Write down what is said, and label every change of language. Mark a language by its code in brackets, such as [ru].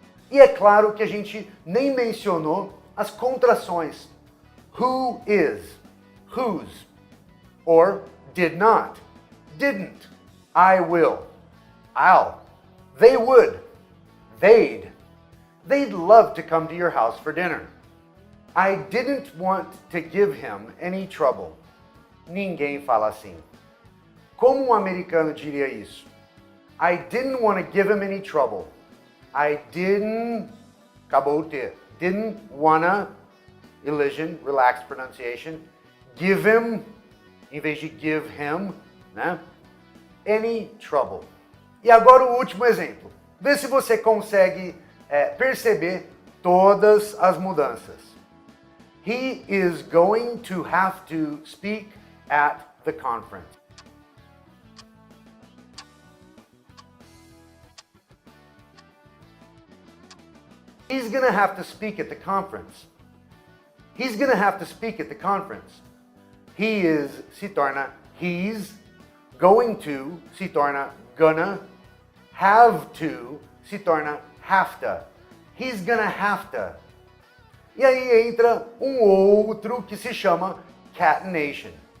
[pt] E é claro que a gente nem mencionou as contrações. [en] Who is, whose, or did not, didn't, I will, I'll, they would, they'd love to come to your house for dinner. I didn't want to give him any trouble. [pt] Ninguém fala assim. Como um americano diria isso? [en] I didn't want to give him any trouble. I didn't, [pt] acabou o T, [en] didn't wanna, elision, relaxed pronunciation, give him, [pt] em vez de [en] give him, né? Any trouble. [pt] E agora o último exemplo. Vê se você consegue perceber todas as mudanças. [en] He is going to have to speak at the conference. He's going to have to speak at the conference. He's going to have to speak at the conference. He is [pt] se torna [en] he's, going to se torna gonna, have to se torna have to. He's gonna have to. [pt] E aí entra um outro que se chama catenation.